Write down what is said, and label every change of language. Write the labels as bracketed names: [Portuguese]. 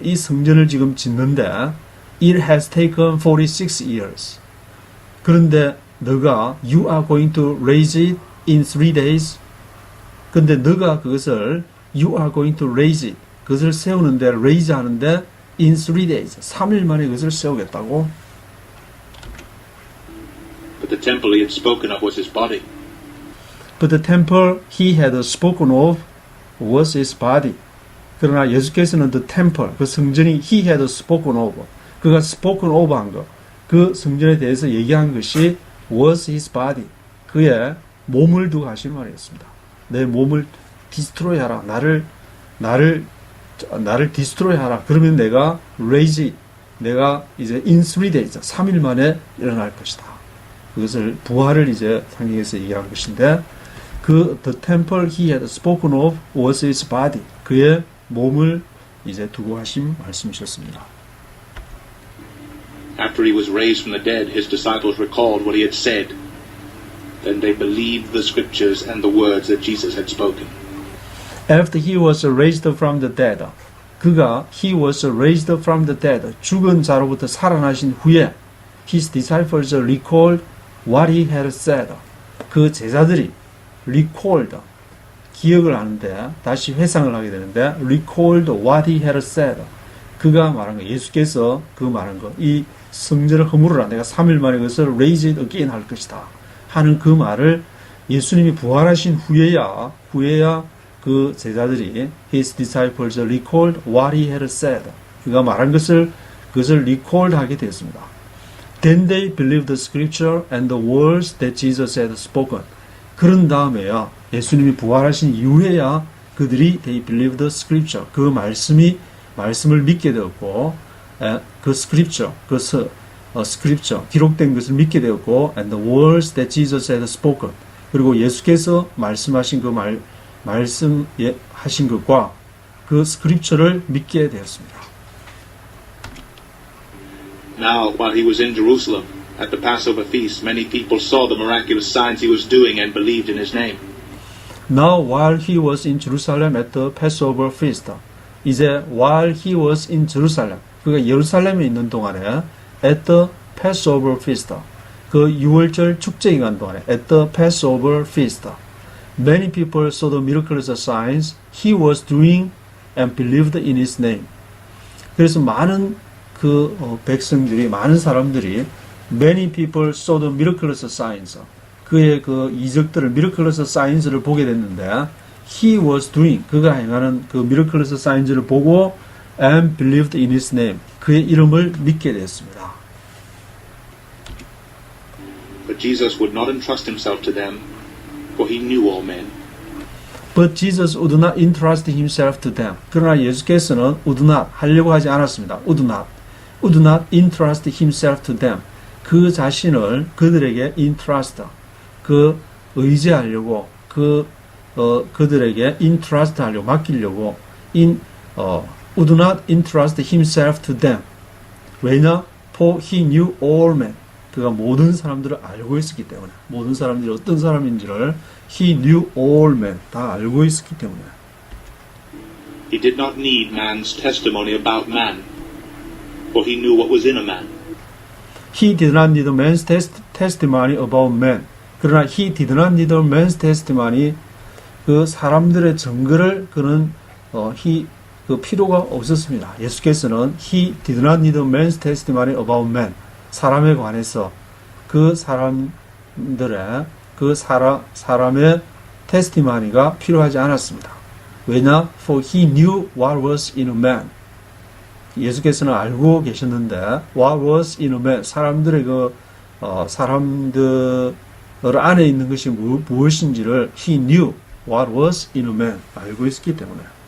[Korean] 이 성전을 지금 짓는데 [English] It has taken 46 years. [Korean] 그런데 너가 [English] You are going to raise it in 3 days. [Korean] 근데 너가 그것을 [English] You are going to raise it. [Korean] 그것을 세우는데 [English] raise 하는데 in 3 days. [Korean] 3일 만에 그것을 세우겠다고. [English] But the temple he had spoken of was his body. But the temple he had spoken of was his body. [Korean] 그러나 예수께서는 [English] the temple, [Korean] 그 성전이 [English] he had spoken of, [Korean] 그가 spoken of 한 것, 그 성전에 대해서 얘기한 것이 [English] was his body, [Korean] 그의 몸을 두고 하신 말이었습니다. 내 몸을 destroy 하라, 나를 destroy 하라. 그러면 내가 [English] raise it, [Korean] 내가 이제 [English] in 3 days, [Korean] 3일 만에 일어날 것이다. 그것을 부활을 이제 성경에서 얘기한 것인데, [English] the temple he had spoken of was his body. [Korean] 그의 몸을 이제 두고 하신 말씀이셨습니다. [English] After he was raised from the dead, his disciples recalled what he had said, Then they believed the scriptures and the words that Jesus had spoken. After he was raised from the dead, he was raised from the dead, [Korean] 죽은 자로부터 살아나신 후에 [English] his disciples recalled what he had said. [Korean] 그 제자들이 recalled, 기억을 하는데 다시 회상을 하게 되는데 [English] recalled what he had said. [Korean] 그가 말한 거, 예수께서 그 말한 거, 이 성전을 허물으라 내가 3일 만에 그것을 [English] raise it again [Korean] 할 것이다 하는 그 말을 예수님이 부활하신 후에야 그 제자들이 [English] his disciples recalled what he had said. [Korean] 그가 말한 그것을 recalled 하게 되었습니다. [English] Then they believed the scripture and the words that Jesus had spoken. [Korean] 그런 다음에야 예수님이 부활하신 이후에야 그들이 [English] they believed the scripture. [Korean] 그 말씀을 믿게 되었고 그 scripture, scripture 기록된 것을 믿게 되었고 [English] and the words that Jesus had spoken. [Korean] 그리고 예수께서 말씀하신 그 말씀하신 것과 그 scripture를 믿게 되었습니다. [English] Now, while he was in Jerusalem at the Passover feast, many people saw the miraculous signs he was doing and believed in his name. Now, while he was in Jerusalem at the Passover feast, 이제 while he was in Jerusalem, [Korean] 그가 예루살렘에 있는 동안에 [English] at the Passover feast, [Korean] 그 유월절 축제 기간 동안에 [English] at the Passover feast, many people saw the miraculous signs he was doing and believed in his name. [Korean] 그래서 많은 백성들이, 많은 사람들이 [English] many people saw the miraculous signs, [Korean] 그의 그 이적들을 miraculous signs를 보게 됐는데 [English] he was doing, [Korean] 그가 행하는 그 miraculous signs를 보고 [English] and believed in his name, [Korean] 그의 이름을 믿게 됐습니다. [English] But Jesus would not entrust himself to them, for he knew all men. But Jesus would not entrust himself to them. [Korean] 그러나 예수께서는 [English] would not [Korean] 하려고 하지 않았습니다. [English] would not entrust himself to them. [Korean] 그 자신을 그들에게 [English] entrust, 그 의지하려고, 그들에게 entrust [Korean] 하려고, 맡기려고, [English] would not entrust himself to them. [Korean] 왜냐? [English] For he knew all men. [Korean] 그가 모든 사람들을 알고 있었기 때문에, 모든 사람들이 어떤 사람인지를 [English] he knew all men, [Korean] 다 알고 있었기 때문에. [English] He did not need man's testimony about man, for he knew what was in a man. He did not need man's testimony about man. [Korean] 그러나 [English] he did not need man's testimony, [Korean] 그 사람들의 증거를 그는 그 필요가 없었습니다. 예수께서는 [English] he did not need man's testimony about man. [Korean] 사람에 관해서 그 사람들의 사람의 테스티마니가 필요하지 않았습니다. 왜냐? [English] For he knew what was in a man. [Korean] 예수께서는 알고 계셨는데 [English] what was in a man, [Korean] 사람들의 사람들 안에 있는 것이 무엇인지를 he [English] knew what was in a man, [Korean] 알고 있었기 때문에.